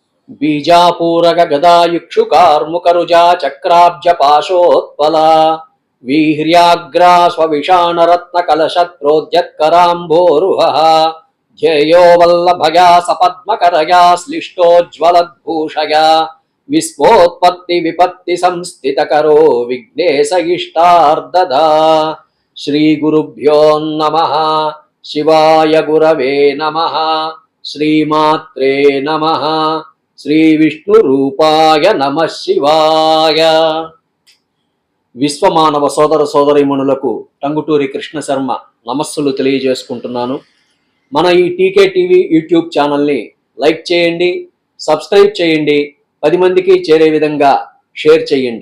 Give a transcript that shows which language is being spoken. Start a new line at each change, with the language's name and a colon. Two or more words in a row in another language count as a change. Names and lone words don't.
Sanskrit: बीजापूरक गदायुक्षु कार्मुकरुजा चक्राब्ज पाशोत्पला वीर्याग्रा स्वविषाणरत्नकलशत्रोद्यत्कराम्भोरुहः ध्येयो वल्लभया सपद्मकरया श्लिष्टोज्ज्वलद्भूषया विस्फोत्पत्ति विपत्ति संस्थितकरो विघ्नेश इष्टार्ददा। श्रीगुरुभ्यो नमः। शिवाय गुरवे नमः। श्रीमात्रे नमः। श्री विष्णु रूपाय नमः शिवाय.
Telugu: విశ్వమానవ సోదర సోదరీమణులకు టంగుటూరి కృష్ణ శర్మ నమస్సులు తెలియజేసుకుంటున్నాను. మన ఈ టీకే టీవీ యూట్యూబ్ ఛానల్ని లైక్ చేయండి, సబ్స్క్రైబ్ చేయండి, 10 మందికి చేరే విధంగా షేర్ చేయండి.